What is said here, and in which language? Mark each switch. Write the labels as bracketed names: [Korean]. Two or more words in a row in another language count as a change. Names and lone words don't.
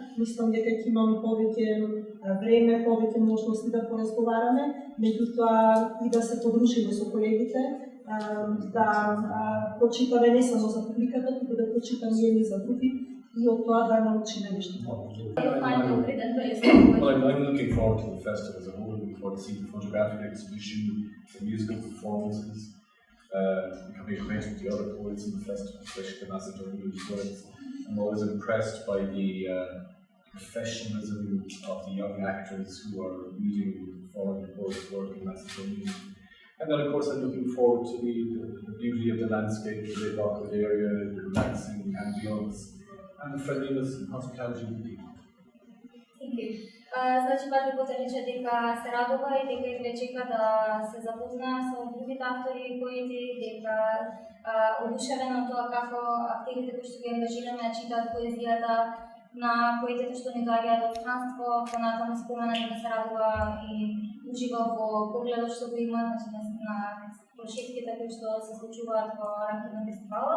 [Macedonian] Мислам дека ќе имаме повеќе време, повеќе можности да поразговараме, меѓутоа и да се подружиме со колегите, да прочитаме не само за публиката, туку да прочитаме и за други, и од тоа да научиме нешто повеќе. [English] I'm looking forward to the festival as a whole, looking forward to seeing the photographic exhibition, the musical performances, becoming acquainted with the other poets in the festival, especially the Macedonian poets. I'm always impressed by the professionalism of the young actors who are reading and performing the poets' work in Macedonia. And then, of course, I'm looking forward to the beauty of the landscape, the Rockwood area, the relaxing ambience, and the friendliness and hospitality of the people. Thank you. [Macedonian] Значи, Петро потврдича дека се радува и дека извлечека да се запозна со другите автори и поети, дека одушевен од тоа како активите кои што ги ангажираме читаат поезијата на поетите што ни доаѓаат од странство, понатаму спомена дека се радува и ужива во погледот што го има, значи на прошетките кои што се случуваат во рамките на фестивалот.